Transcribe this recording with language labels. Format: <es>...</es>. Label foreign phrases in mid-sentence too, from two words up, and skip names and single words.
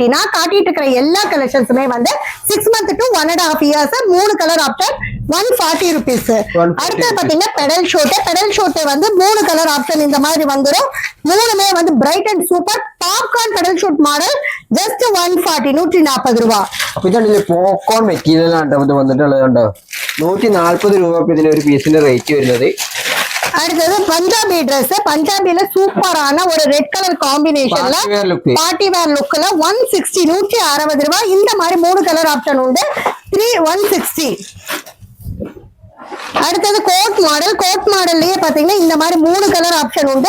<ta>நான் காட்டிட்டு இருக்கிற எல்லா கலெக்ஷன்ஸுமே வந்து 6</ta> <en>months to 1.5 years</en> <ta>3</ta> <en>colour option</en> <ta>140 ருபீஸ். அடுத்தது பாத்தீங்கன்னா பெடல் ஷோட் வந்து 3</ta> <en>colour option</en> <ta>இந்த மாதிரி வந்துரும். மூணுமே வந்து</ta> <en>bright and super popcorn petal shoot model just 140 140 രൂപ.</en> <ml>അപ്പൊ ഇതാണ് പോപ്കോൺ മെറ്റീരിയൽ ആണ് വന്നിട്ടുള്ളത് കണ്ടോ. 140 രൂപ ഇതിന് ഒരു പീസിന്റെ റേറ്റ് വരുന്നത്.</ml> <ta>அடுத்தது பஞ்சாபி Dress. பஞ்சாபில சூப்பரான ஒரு</ta> <en>red colour combination party wear look</en> <ta>160 160 ரூபா. இந்த மாதிரி 3</ta> <en>colour option</en> <ta>உண்டு 160. அடுத்தது கோட் மாடல்லயே பாத்தீங்கன்னா இந்த மாதிரி 3</ta> <en>colour option</en> <ta>உண்டு.</ta>